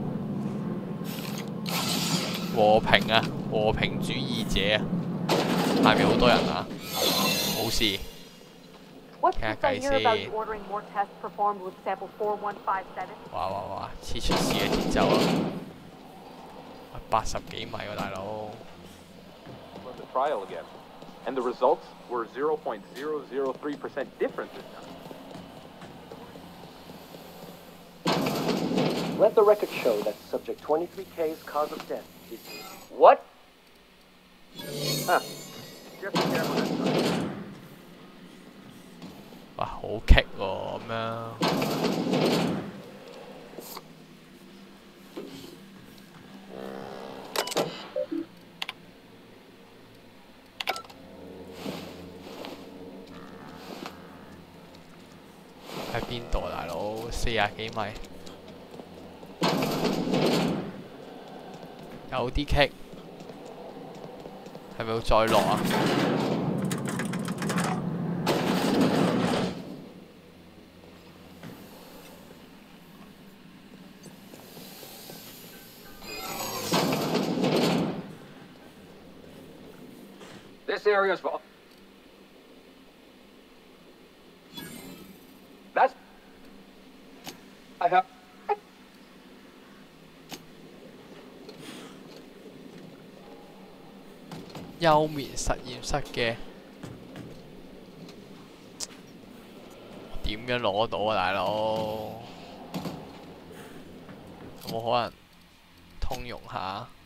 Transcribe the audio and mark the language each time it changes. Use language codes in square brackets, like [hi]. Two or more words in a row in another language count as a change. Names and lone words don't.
[yue] 和平啊，和平主義者啊，下面好多人啊，冇事。傾下偈先。哇！似出事嘅節奏啊！80幾米喎，大佬。 [en] The trial again, and the results were 0.003% different this time. Let the record show that subject 23K's cause of death is what? Huh. Just be careful next time. [yue] 哇，好棘喎咁樣。喺邊度，大佬？40幾米，有啲棘，係咪要再落啊？ [en] This area's for. That's. I have. [yue] 休眠實驗室嘅點樣攞到啊，大佬？有冇可能通用下？